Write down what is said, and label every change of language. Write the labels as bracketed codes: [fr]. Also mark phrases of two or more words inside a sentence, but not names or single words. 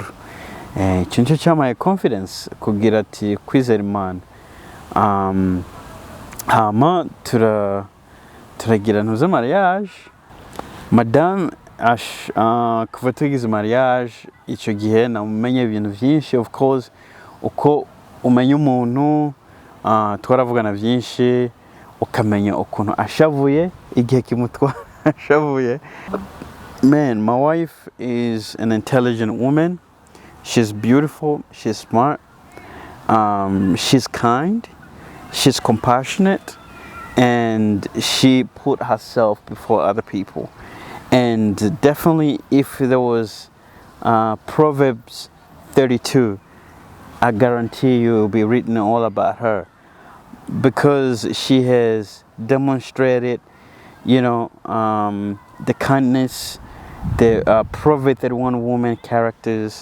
[rn] Ico nico cyamaye confidence kugira ati kwizera Imana. Hama turagira ntuze mariage. Madame kuva tugize mariage icyo gihe namumenye ibintu byinshi, [en] of course [rn] uko umenya umuntu twaravugana byinshi ukamenya ukuntu ashavuye igihe kimutwara ashavuye. [en] Man, my wife is an intelligent woman. She's beautiful, she's smart, she's kind, she's compassionate, and she put herself before other people. And definitely if there was Proverbs 32, I guarantee you it will be written all about her, because she has demonstrated, you know, the kindness, the Proverbs 31 woman characters.